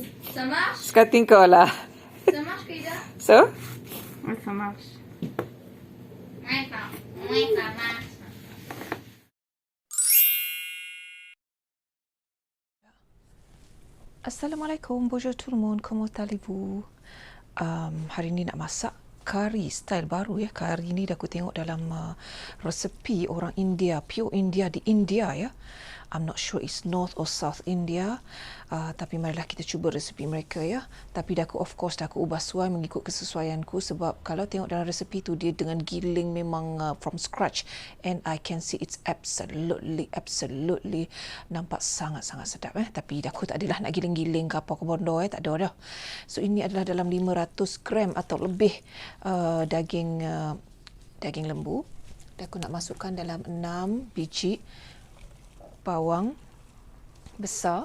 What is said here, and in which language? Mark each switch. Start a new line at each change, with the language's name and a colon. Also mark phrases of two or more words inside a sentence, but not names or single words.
French: Ça marche?
Malay: Sekarang kau lah.
French: Ça marche, Kaida? So? Oui, ça marche. Oui, ça marche. Assalamualaikum, bonjour tout le monde, comment allez-vous?
Malay: Hari ni nak masak kari style baru ya. Kari ni dah aku tengok dalam resepi orang India, pure India di India ya.
English: I'm not sure it's North or South India,
Malay: tapi marilah kita cuba resepi mereka ya. Tapi dah aku,
English: of course
Malay: dah aku ubah suai mengikut kesesuaianku, sebab kalau tengok dalam resepi tu dia dengan giling memang
English: from scratch, and I can see it's absolutely
Malay: nampak sangat-sangat sedap Tapi dah aku tak adalah nak giling-giling ke apa ke bondo tak ada dah. So ini adalah dalam 500 gram atau lebih daging lembu. Dah aku nak masukkan dalam 6 biji bawang besar.